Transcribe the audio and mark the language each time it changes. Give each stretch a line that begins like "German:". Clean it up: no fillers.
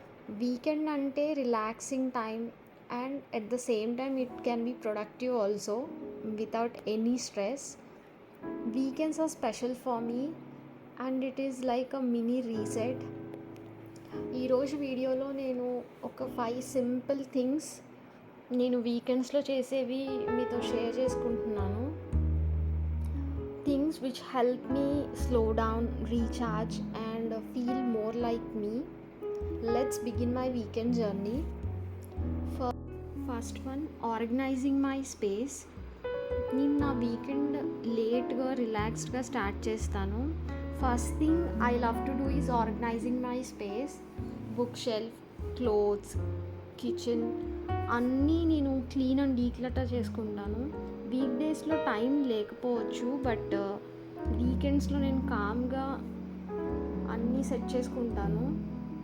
English: Weekend అంటే relaxing time and at the same time it can be productive also without any stress. Weekends are special for me and it is like a mini reset.
Telugu: ఈరోజు వీడియోలో నేను ఒక 5 simple things నేను వీకెండ్స్లో చేసేవి మీతో share చేసుకుంటున్నాను.
English: Things which help me slow down, recharge and feel more like me. Let's begin my weekend journey. First one, organizing my space.
Telugu: నేను నా వీకెండ్ లేట్గా రిలాక్స్డ్గా స్టార్ట్ చేస్తాను.
English: First thing I love to do is organising my space.
Telugu: Book shelf, clothes, kitchen అన్నీ నేను clean and declutter చేసుకుంటాను. Week డేస్లో time లేకపోవచ్చు, బట్ వీకెండ్స్లో నేను కామ్గా అన్నీ సెట్ చేసుకుంటాను.